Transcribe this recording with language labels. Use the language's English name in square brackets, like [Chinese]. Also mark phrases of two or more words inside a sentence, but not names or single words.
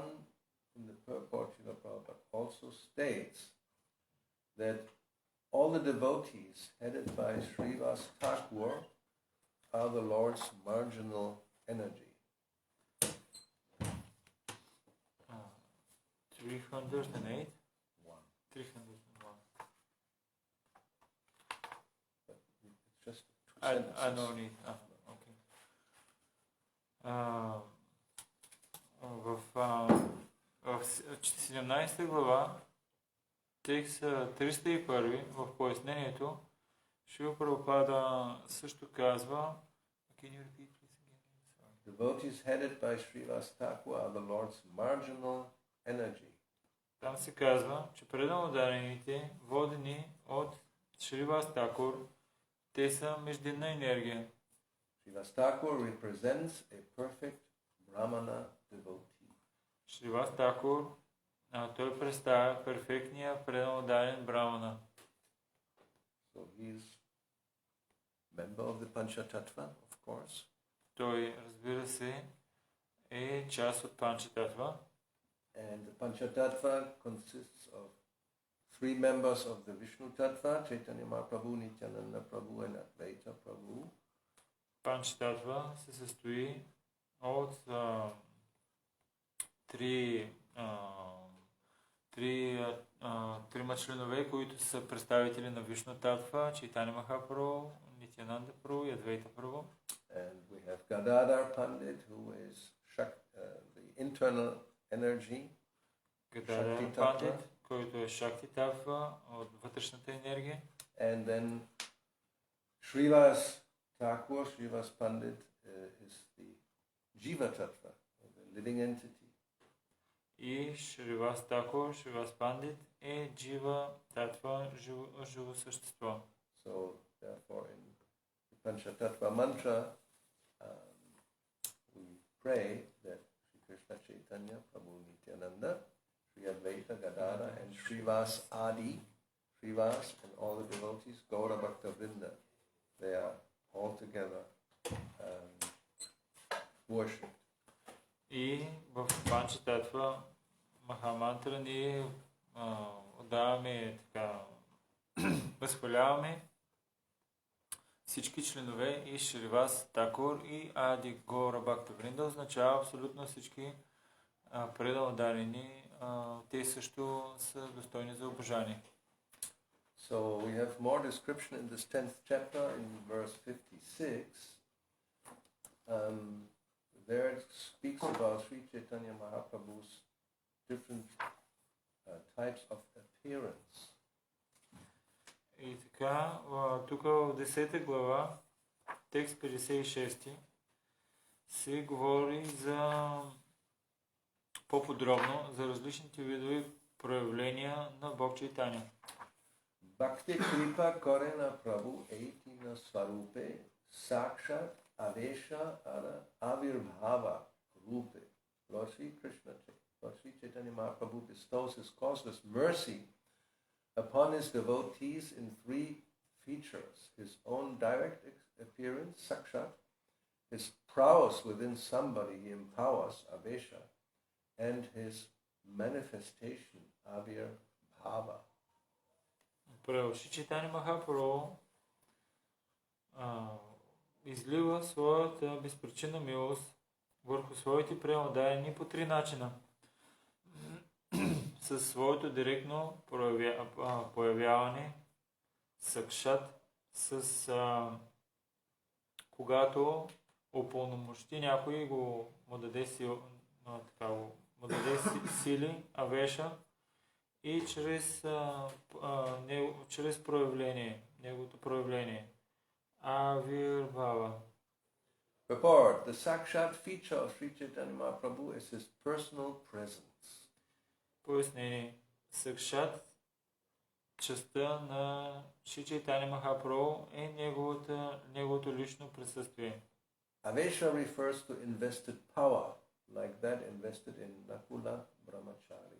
[English] in the purport, Srila Prabhupada also states that all the devotees headed by Srivas Thakur are the Lord's marginal energy. 308? 301. It's just two I sentences. don't need. Okay. [Bulgarian] В 17 глава, текст 301 в пояснението, Шрила Прабхупада също казва, [English] can you repeat please again? Devotees headed by Srivas Thakur are the Lord's marginal energy. [Bulgarian] Там се казва, че преданодарените, водени от Шривас Тхакур, те са междинна енергия. [English] Srivas Thakur represents a perfect Brahmana devotee. [Bulgarian] Шривас Тхакур, той представя перфектния преданодарен брамана. [English] So he is member of the Panchatattva, of course. [Bulgarian] Той, разбира се, е част от Панчататва. [English] And the Panchatattva consists of three members of the Vishnu Tattva, Chaitanya Mahaprabhu, Nityananda Prabhu, and Advaita Prabhu. [Bulgarian] Панчататва се състои от трима членове, които са представители на Вишну Татва, Чайтаня Махапрабху, Нитянанда Прабху и Адвайта Прабху. [English] And we have Gadadhar Pandit, who is the internal energy. [Bulgarian] Гададар Пандит, който е Шакти Татва, от вътрешната енергия. [English] And then Шривас Тхакур, Шривas Pandit is the Jiva Tattva, the living entity. [Bulgarian] И Шривас Тхакур, Шривас Пандит е Джива Татва, живо същество. [English] So therefore in the Panchatattva mantra we pray that Sri Krishna Chaitanya, Prabhu Nityananda, Sri Advaita Gadara and Shrivas Adi, Shrivas and all the devotees, Gaura Bhakta Vrinda, they are all together worshipped. [Bulgarian] И в Панчататва Махамантра ние отдаваме така, възхваляваме всички членове и Шривас Такур и Ади Гора Бхакта Вринда, означава абсолютно всички предано дарени, те също са достойни за обожание. [English] So we have more description in this 10th chapter in verse 56. There it speaks about Sri Chaitanya Mahaprabhu's different types of appearance. [Bulgarian] И така, тук в 10 глава, текст 56, се говори за по-подробно за различните видове проявления на Бог Чайтаня. [Bangla] ভক্তি কৃপা করেন প্রভু এই তিন স্বরূপে সাক্ষাৎ আবেশ আর আবির্ভাব রূপে. [English] Lord Sri Krishna, Lord Sri Chaitanya Mahaprabhu bestows his causeless mercy upon his devotees in three features: his own direct appearance, Sakshat, his prowess within somebody he empowers, Avesha, and his manifestation, Avirbhava. [Bulgarian] Шри Чайтаня Махапрабху излива своята безпричинна милост върху своите преодарени по три начина. Със своето директно появяване, сакшат, когато упълномощи някой му даде сили, авеша, и чрез проявление, неговото проявление. Авирбхава. [English] Purport: the Sakshat feature of Sri Chaitanya Mahaprabhu is his personal presence. [Bulgarian] Пояснение. Сакшат, частта на Шри Чайтаня Махапрабху е неговото лично присъствие. [English] Avesha refers to invested power, like that invested in Nakula Brahmachari.